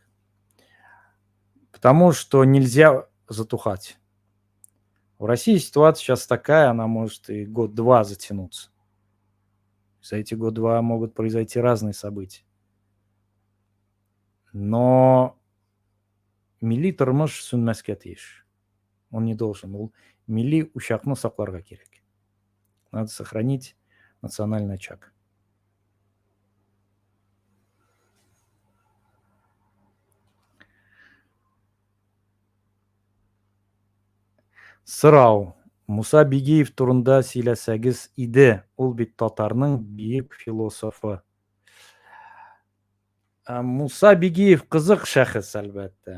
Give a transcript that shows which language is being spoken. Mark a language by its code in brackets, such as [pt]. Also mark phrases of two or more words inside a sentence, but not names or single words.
[ru] Потому что нельзя затухать. В России ситуация сейчас такая, она может и год-два затянуться. За эти год-два могут произойти разные события. [tt] Но милли тормыш сүнмәскә тиеш. [ru] Он не должен. [tt] Ул милли учакны сакларга кирәк. [ru] Надо сохранить национальный очаг. [tt] Сырау. Муса Бигиев турында сөйләсәгез иде. Ул бит татарның бийек философы. Муса Бигиев кызык шәхес, әлбәттә.